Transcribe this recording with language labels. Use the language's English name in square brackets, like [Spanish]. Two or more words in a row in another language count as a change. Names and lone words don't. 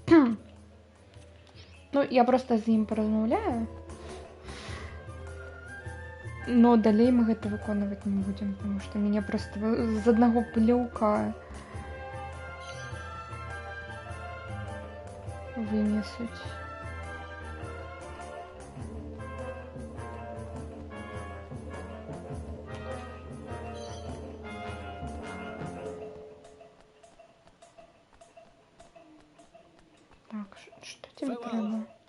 [Belarusian] Ну, я просто з ім паразмаўляю. Но далей мы гэта выконваць не будзем, [Russian] потому что [Belarusian] мяне просто з аднаго плюўка вынесуць. [Russian] Так, что тебе треба?